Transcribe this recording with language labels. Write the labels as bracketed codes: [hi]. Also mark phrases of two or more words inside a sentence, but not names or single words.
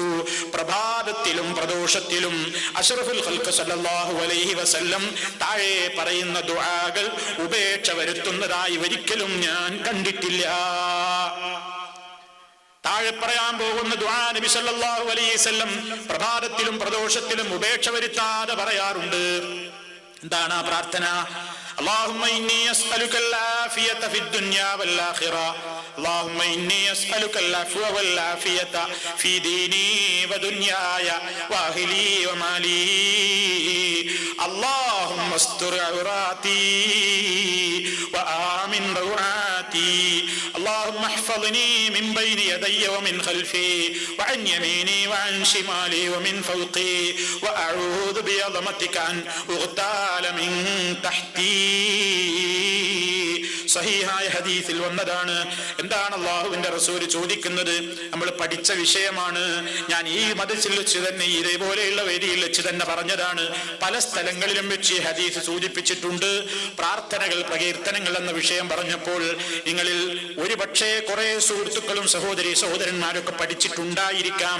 [ml] പ്രഭാതത്തിലും പ്രദോഷത്തിലും [ar] أشرف الخلق صلى الله عليه وسلم [ml] താഴെ പറയുന്ന ദുആകൾ ഉപേക്ഷ വരുത്തുന്നതായി ഒരിക്കലും ഞാൻ കണ്ടിട്ടില്ല. താഴെ പറയാൻ പോകുന്ന ദുആ നബി [ar] صلى الله عليه وسلم [ml] പ്രഭാതത്തിലും പ്രദോഷത്തിലും ഉപേക്ഷ വരുത്താതെ പറയാറുണ്ട്. എന്താണ് ആ പ്രാർത്ഥന? [ar] اللهم إني أسألك العافية في الدنيا والآخرة اللهم إني أسألك العفو والعافية في ديني ودنياي وأهلي ومالي اللهم استر عوراتي وآمن روعاتي اللهم احفظني من بين يدي ومن خلفي وعن يميني وعن شمالي ومن فوقي وأعوذ بعظمتك أن أغتال من تحتي. [ml] സഹീഹായ ഹദീസിൽ വന്നതാണ്. എന്താണ് അല്ലാഹുവിന്റെ റസൂൽ ചോദിക്കുന്നത്? നമ്മൾ പഠിച്ച വിഷയമാണ്. ഞാൻ ഈ മദ്രസയിൽ വെച്ച് തന്നെ ഇതേപോലെയുള്ള വേദിയിൽ വെച്ച് തന്നെ പറഞ്ഞതാണ്. പല സ്ഥലങ്ങളിലും വെച്ച് ഈ ഹദീസ് സൂചിപ്പിച്ചിട്ടുണ്ട്. പ്രാർത്ഥനകൾ, പ്രകീർത്തനങ്ങൾ എന്ന വിഷയം പറഞ്ഞപ്പോൾ നിങ്ങളിൽ ഒരുപക്ഷെ കുറെ സുഹൃത്തുക്കളും സഹോദരന്മാരൊക്കെ പഠിച്ചിട്ടുണ്ടായിരിക്കാം.